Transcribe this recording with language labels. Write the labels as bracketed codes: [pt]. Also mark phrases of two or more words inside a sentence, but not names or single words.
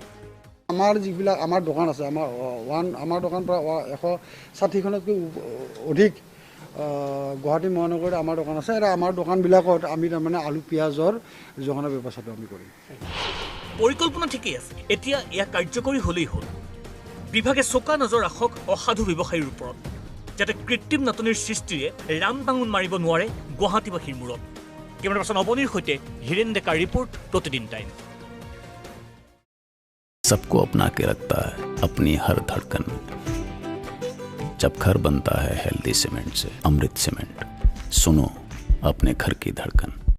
[as] আমাৰ যিবিলাক আমাৰ দোকান আছে, আমাৰ দোকান প্ৰায় 160খনতকৈ অধিক গুৱাহাটী মহানগৰত আমাৰ দোকান আছে, আৰু আমাৰ দোকানবিলাকত আমি তাৰমানে আলু পিঁয়াজৰ যোগানৰ ব্যৱস্থাটো আমি কৰিম। পৰিকল্পনা ঠিকেই আছে, এতিয়া ইয়াক কাৰ্যকৰী হ'লেই হ'ল। বিভাগে চোকা নজৰ ৰাখক অসাধু ব্যৱসায়ীৰ ওপৰত, যাতে কৃত্ৰিম নাটনিৰ সৃষ্টিৰে ৰাম টাঙোন মাৰিব নোৱাৰে গুৱাহাটীবাসীৰ মূৰত। [en] camera person [as] অৱনীৰ সৈতে হিৰেন ডেকাৰ ৰিপৰ্ট, [hi] प्रतिदिन टाइम। सबको अपना के रखता है अपनी हर धड़कन। जब घर बनता है [en] healthy cement [hi] से, अमृत सीमेंट, सुनो अपने घर की धड़कन।